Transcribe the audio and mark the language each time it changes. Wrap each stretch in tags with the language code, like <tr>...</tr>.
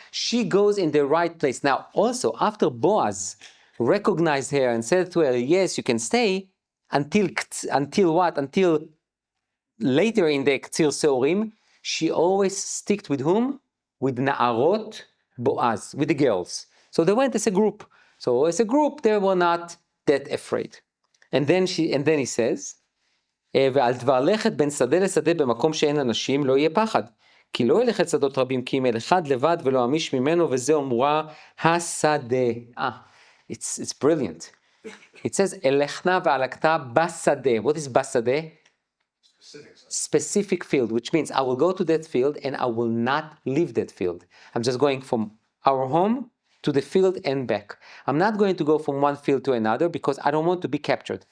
<en>She goes in the right place. Now, also, after Boaz recognized her and said to her, yes, you can stay, until what? Until later in the Ktsir Seorim, she always sticked with whom? With Na'arot Boaz, with the girls. So they went as a group. So as a group, they were not that afraid. And then he says,</en> <he>ועל דבר לכת בין שדה לשדה במקום שאין אנשים לא יהיה פחד. כי לא ילך את שדות רבים כי אם אל אחד לבד ולא אמיש ממנו וזה אמורה השדה.</he> <en>It's brilliant. It says,</en> <he>אלכנה והלקתה בשדה.</he> <en>What is בשדה? Specific field, which means I will go to that field and I will not leave that field. I'm just going from our home to the field and back. I'm not going to go from one field to another because I don't want to be captured.</en>